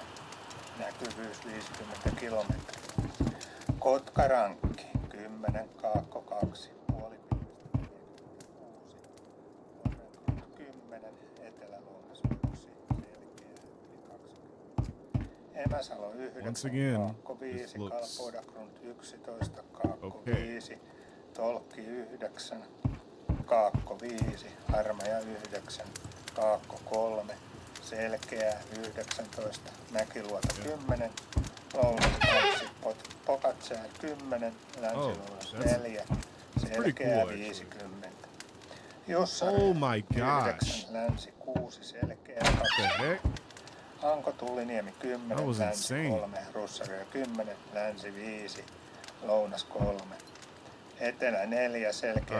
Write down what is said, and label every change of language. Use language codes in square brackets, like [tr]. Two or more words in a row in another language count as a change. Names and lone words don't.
[fi] Näkyvyys 50 kilometriä. Kotkarankki 10, Kaakko 2, puolipilvistä 46, 10, Etelä-Lounas 1, selkeä yli 20. Emäsalo 9, [en] Once again, [fi] Kaakko 5, [en] this looks [fi] Kalpodagrund 11, Kaakko [en] okay. [fi] 5, Tolkki 9, Kaakko 5, Harmaja 9, Kaakko 3, Selkeää 19, Mäkiluoto 10, Lounas 2, Pokatsää 10, Länsi-Lounas [en] Oh, that's- [fi] 4, [en] pretty [fi] Selkeää [en] cool, actually. [fi] 50. Jussari [en] oh my gosh. [fi] 9, Länsi 6, Selkeää [en] What [fi] 2, [en] the heck? [fi] Hanko Tulliniemi 10, [en] That was [fi] Länsi [en] insane. [fi] 3, Russaria 10, Länsi 5, Lounas 3. Etelä 4, Selkeä